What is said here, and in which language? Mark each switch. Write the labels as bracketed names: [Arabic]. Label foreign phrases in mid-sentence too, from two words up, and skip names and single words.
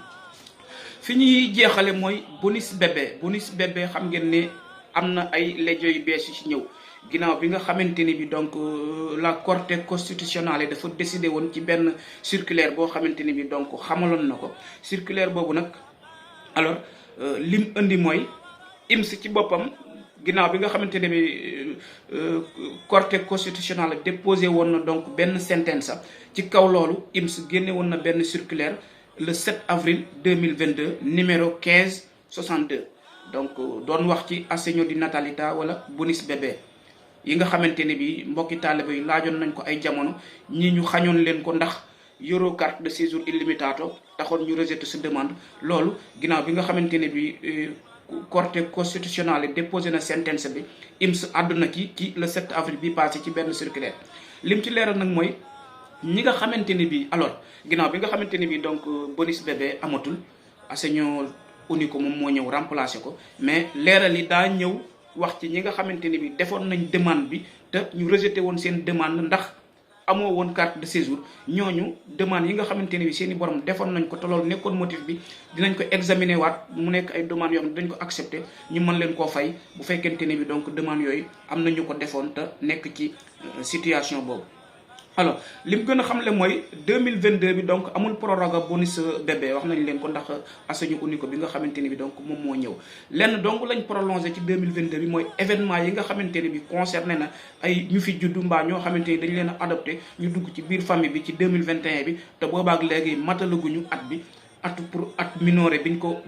[Wolof] fi ñuy jeexale mooy [French] bonus bébé [Wolof] xam ngeen ne am na ay legge yu bees yu ci ñëw ginnaaw bi nga xamante ni bi donc la Corte Costituzionale dafa décidé woon ci benn circulaire boo xamante ni bi donc xamaloon na ko circulaire boobu nag alors lim indi mooy IMS ci boppam ginnaaw bi nga xamante ne bi Corte Costituzionale déposé woon na donc benn sentence ci kaw loolu IMS génne woon na benn circulaire [French] le 7 avril 2022 numéro 1562 [Wolof] donc doon wax ci [Italian] assegno di natalità [Wolof] wala [French] bonus bébé [Wolof] yi nga xamante ne bi mbokki taalibe yi laajoon nañ ko ay jamono ñi ñu xañoon leen ko ndax yoroo [French] carte de séjour [Wolof] illimitato taxoon ñu rejeté sa demande. loolu ginnaaw bi nga xamante ne bi Corte Costituzionale déposé na sentence bi IMS àdduna ci [French] le 7 avril [Wolof] bi passé ci benn circulaire lim ci leeral nag mooy ñi nga xamante ne bi alors ginnaaw bi nga xamante ne bi donc [French] bonus bébé [Wolof] amatul [Italian] assegno unico [Wolof] moom moo ñëw remplacer ko mais leeral yi daa ñëw wax ci ñi nga xamante ne bi defoon nañ demande bi te ñu rejeté woon seen demande ndax amoo woon [French] carte de séjour. [Wolof] ñooñu demande yi nga xamante ne bi seen i borom defoon nañ ko te loolu nekkoon motif bi dinañ ko examiner waat mu nekk ay demande yoo xam ne dinañ ko accepter ñu mën leen koo fay bu fekkente ne bi donc demande yooyu am na ñu ko defoon te nekk ci situation boobu. alors li mu gën a xamle mooy 2022 bi donc amul proroga [French] bonus bébé [Wolof] wax nañ leen ko ndax [Italian] assegno unico [Wolof] bi nga xamante ne bi donc moom moo ñëw lenn donc lañ prolongé ci 2022 bi mooy événement yi nga xamante ne bi concerné na ay ñu fi juddu mbaa ñoo xamante ni dañ leen a adopté ñu dugg ci biir famille bi ci 2021 bi te boobaak léegi matalaguñu at bi pour at minoré biñ